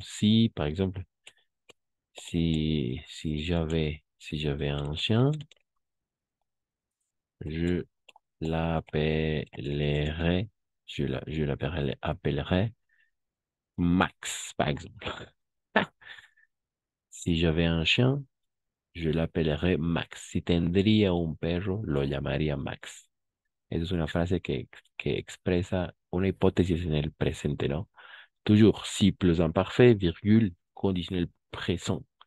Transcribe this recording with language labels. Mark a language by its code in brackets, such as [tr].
[fr] Si, par exemple, si j'avais un chien, je l'appellerais, je l'appellerais Max, par exemple. Si j'avais un chien, je l'appellerais Max. [es] Si tendría un perro, lo llamaría Max. Esa es una frase que expresa una hipótesis en el presente, ¿no? [fr] Toujours, si plus imparfait, virgule, conditionnel présent.